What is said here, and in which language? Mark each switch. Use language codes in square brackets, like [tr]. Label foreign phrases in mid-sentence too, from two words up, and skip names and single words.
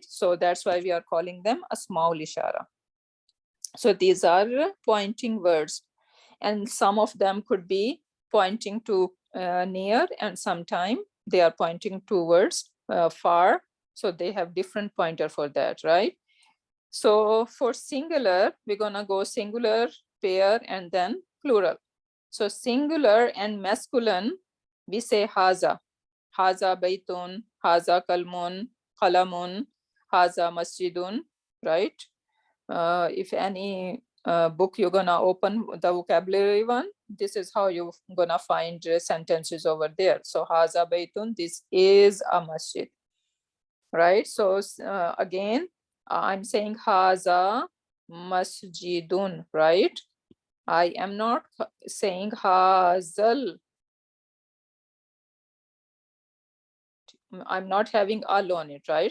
[en] So that's why we are calling them [ar] أسماء الإشارة. [en] So these are pointing words, and some of them could be pointing to near, and sometime they are pointing towards far. So they have different pointer for that, right? So for singular, we're gonna go singular, pair, and then plural. So singular and masculine, we say haza. [ar] هذا بيتٌ، هذا قلمٌ، قلمٌ، هذا مسجدٌ, [en] right? If any book you're gonna open the vocabulary one, this is how you're gonna find sentences over there. So [ar] هذا بيتٌ, [en] this is a masjid, right? So again, I'm saying [ar] هذا مسجدٌ, [en] right? I am not saying hazal. I'm not having al on it, right?